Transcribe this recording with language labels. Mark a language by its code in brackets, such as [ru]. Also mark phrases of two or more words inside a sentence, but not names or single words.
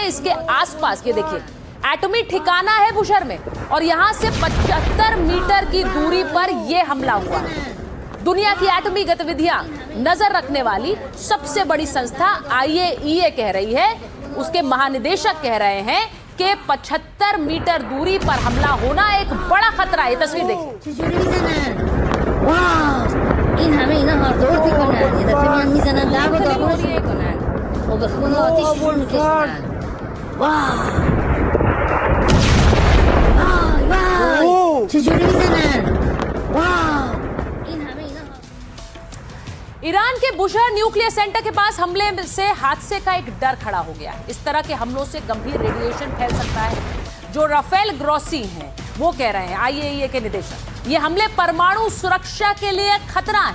[hi] इसके आसपास ये देखिए एटमी ठिकाना है बुशहर में और यहां से 75 मीटर की दूरी पर यह हमला हुआ। दुनिया की एटमी गतिविधियां नजर रखने वाली सबसे बड़ी संस्था IAEA कह रही है, उसके महानिदेशक कह रहे हैं कि 75 मीटर दूरी पर हमला होना एक बड़ा खतरा है। तस्वीर देखिए। [fa] این همه اینا هاردور میکنن یه دفعه میان میزنن درب و داغونش میکنن و به خون آتیششون میکشن. وای چجوری میزنن. این همه اینا [hi] ईरान के बुशहर न्यूक्लियर सेंटर के पास हमले से हादसे का एक डर खड़ा हो गया है। इस तरह के हमलों से गंभीर रेडिएशन फैल सकता है। जो राफेल ग्रोसी हैं वो कह रहे हैं, IAEA के निदेशक, ये हमले परमाणु सुरक्षा के लिए खतरा है।